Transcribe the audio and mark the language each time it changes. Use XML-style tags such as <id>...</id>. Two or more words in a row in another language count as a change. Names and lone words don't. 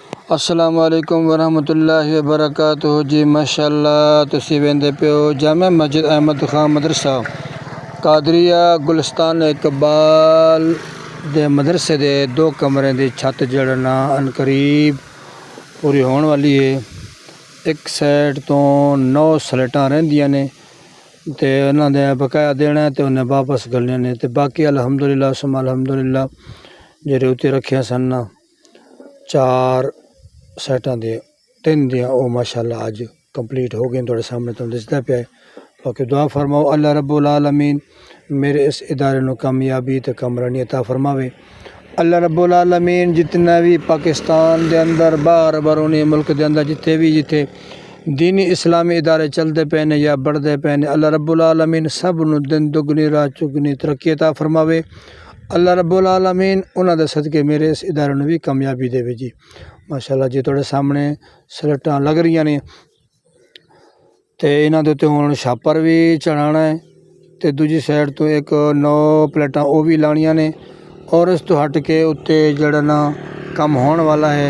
<ar>السلام عليكم ورحمة الله وبركاته جی.</ar> <pa>ماشاءاللہ تسی ویندے پیو جامع مسجد احمد خان مدرسہ قادریہ گلستان اقبال دے مدرسے دے 2 کمرے دی چھت جڑنا عنقریب پوری ہونے والی ہے. ایک سائیڈ تو 9 سلیٹاں رہندیاں نے تے انہاں دے بقایا دینا ہے تے انہیں واپس کرنے نے تے باقی</pa> <ar>الحمد لله ثم الحمد لله</ar> <pa>جیہڑے اتے رکھے سن 4 سیٹاں دے 3 دیاں وہ ماشاءاللہ اج کمپلیٹ ہو گئے. تھوڑے سامنے تم دسدا پیا۔ باقی دعا فرماؤ</pa> <ar>الله رب العالمين</ar> <pa>میرے اس ادارے نوں کامیابی تے کامرانی عطا فرماوے.</pa> <ar>الله رب العالمين</ar> <pa>جتنا بھی پاکستان دے اندر باہر بیرونی ملک دے اندر جتھے دینی اسلامی ادارے چلتے پے نے یا بڑھتے پے نے,</pa> <ar>الله رب العالمين</ar> <pa>سب نوں دن دگنی رات چگنی ترقی عطا فرماوے.</pa> <ar>الله رب العالمين</ar> <pa>انہاں دے صدقے میرے اس ادارے نوں بھی کامیابی دیوے جی. ماشاءاللہ جی تھوڑے سامنے سلیٹاں لگ رہی نے تے انہاں دے اتے ہن چھاپر بھی چڑھانا ہے تے دوجی سائیڈ تو ایک 9 پلیٹاں وہ بھی لانیاں نے اور اس تو ہٹ کے اتے جڑا نا کم ہونے والا ہے.</pa>